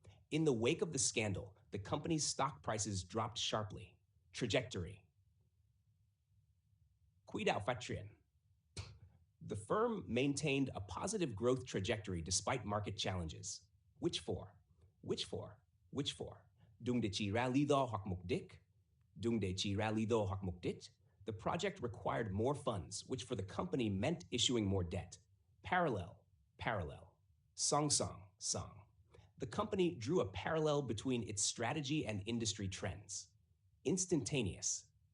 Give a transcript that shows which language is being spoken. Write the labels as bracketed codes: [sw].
[en] In the wake of the scandal, the company's stock prices dropped sharply. Trajectory. [vi] Quỹ đạo phát triển. [en] The firm maintained a positive growth trajectory despite market challenges. Which for? [vi] Dùng để chỉ ra lý do hoặc mục đích. [en] The project required more funds, which for the company meant issuing more debt. Parallel. Song. The company drew a parallel between its strategy and industry trends. Instantaneous.